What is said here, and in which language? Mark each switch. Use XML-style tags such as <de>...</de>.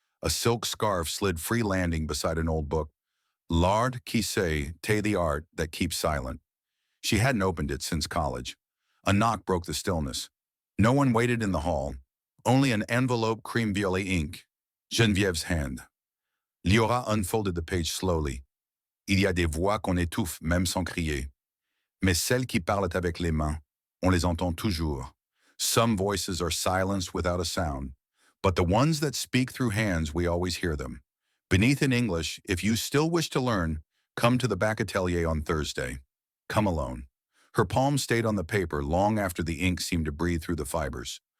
<en>A silk scarf slid free landing beside an old book.</en> <fr>L'art qui sait,</fr> <en>the art that keeps silent. She hadn't opened it since college. A knock broke the stillness. No one waited in the hall. Only an envelope cream violet ink. Genevieve's hand. Liora unfolded the page slowly.</en> <fr>Il y a des voix qu'on étouffe même sans crier. Mais celles qui parlent avec les mains, on les entend toujours.</fr> <en>Some voices are silenced without a sound, but the ones that speak through hands, we always hear them. Beneath in English, if you still wish to learn, come to the back atelier on Thursday. Come alone. Her palm stayed on the paper long after the ink seemed to breathe through the fibers.</en>